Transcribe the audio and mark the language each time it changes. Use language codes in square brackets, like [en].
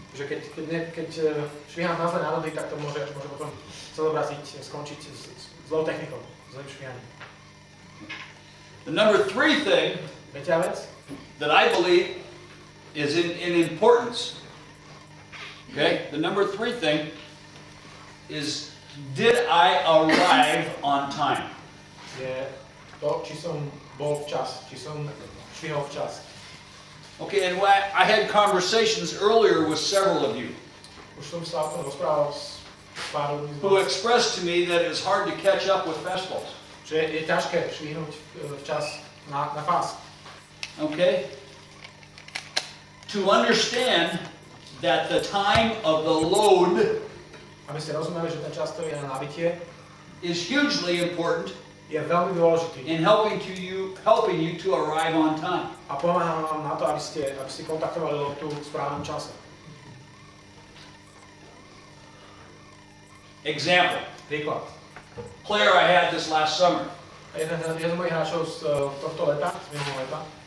[sk] Že keď švihám na zlé návody, tak to môže potom celé skončiť s zlou technikou, zlým švihaním. [en] The number three thing [sk] Tretia vec, [en] that I believe is in importance, okay? The number three thing is, did I arrive on time? [sk] je to, či som bol včas, či som švihol včas. [en] Okay, and I had conversations earlier with several of you [sk] Už som sa o tom rozprával s pár ľuďmi, [en] who expressed to me that it's hard to catch up with fastballs. [sk] že je ťažké švihnúť včas na fás. [en] Okay? To understand that the time of the load [sk] Aby ste rozumeli, že ten čas, ktorý je na nabitie, [en] is hugely important [sk] je veľmi dôležitý [en] in helping you to arrive on time. [sk] a pomáha vám na to, aby ste kontaktovali loptu v správnom čase. [en] Example, [sk] Príklad. [en] player I had this last summer, [sk] Jeden z mojich hráčov z tohto leta, z minulého leta,